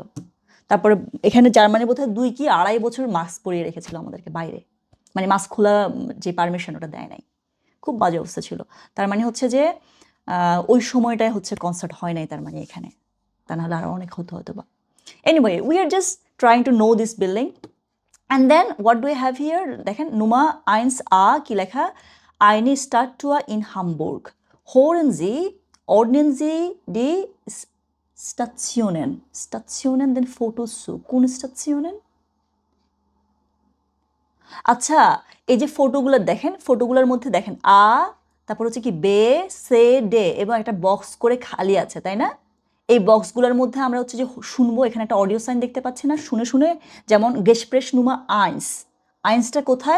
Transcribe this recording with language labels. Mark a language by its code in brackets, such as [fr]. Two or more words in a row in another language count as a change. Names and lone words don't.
[bn] তারপরে এখানে জার্মানি বোধহয় 2 কি 2.5 বছর মাস্ক পরিয়ে রেখেছিল আমাদেরকে বাইরে, মানে মাস্ক খোলা যে পারমিশন ওটা দেয় নাই। খুব বাজে অবস্থা ছিল। তার মানে হচ্ছে যে ওই সময়টায় হচ্ছে কনসার্ট হয় নাই তার মানে এখানে, তা নাহলে আরও অনেক হতো হয়তো বা। [en] Anyway, we are just trying to know this building. And then what do have here, [de] দেখেন Nummer eins [bn] কি লেখা, [de] eine Stadttour in Hamburg, hören Sie, ordnen Sie die Stationen den Fotos zu? [bn] কোন স্টেশনের? আচ্ছা, এই যে ফটোগুলো দেখেন, ফটোগুলোর মধ্যে দেখেন তারপর হচ্ছে কি বে সে ডে এবং একটা বক্স করে খালি আছে, তাই না? এই বক্সগুলোর মধ্যে আমরা হচ্ছে যে শুনবো, এখানে একটা [en] audio sign [bn] দেখতে পাচ্ছি না, শুনে শুনে যেমন [de] Gespräch Nummer eins [bn] কোথায়?